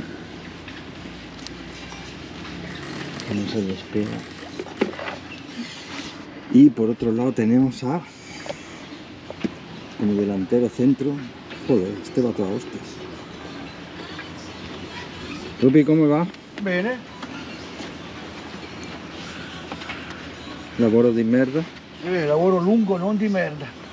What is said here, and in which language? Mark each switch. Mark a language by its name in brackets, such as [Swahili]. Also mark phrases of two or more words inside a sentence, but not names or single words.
[Spanish] Que no se despega. Y por otro lado tenemos a como delantero centro. Joder, este va toda hostias. Rupi, ¿cómo va? [Italian] Bene. Lavoro di merda. Lavoro lungo, non di merda.